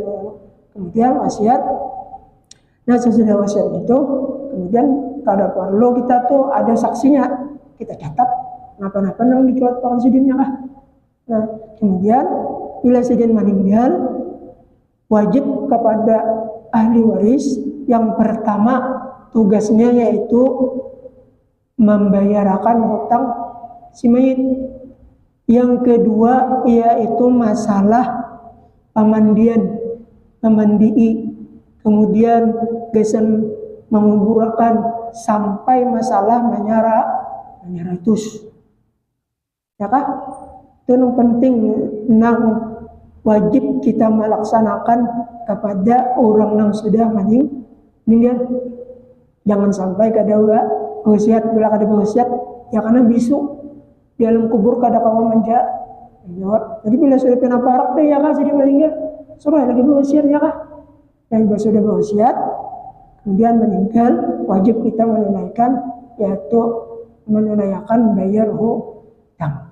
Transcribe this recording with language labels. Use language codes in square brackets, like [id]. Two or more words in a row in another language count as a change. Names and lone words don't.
[id] Kemudian wasiat. [bjn] Nah sesudah wasiat itu, kemudian kada perlu kita tuh ada saksinya, kita catat napa-napa yang dicuat pakan sidinnya kah? [id] Nah, kemudian bila sidin meninggal, wajib kepada ahli waris yang pertama tugasnya yaitu membayarkan hutang si mayit. Yang kedua yaitu masalah pemandii. Kemudian gesen menguburkan sampai masalah menyaratus. Ya kah? Itu yang penting yang wajib kita melaksanakan kepada orang yang sudah meninggal. Jangan sampai kada wasiat, bila kada wasiat ya karena bisu di dalam kubur [bjn] kada kawa [id] menjawab. [bjn] Jadi bila sudah pina parak deh ya kah jadi meninggal, suruh lagi wasiat ya kah? [id] Dan bila sudah wasiat kemudian meninggal, wajib kita menunaikan yaitu menunaikan bayar hutang.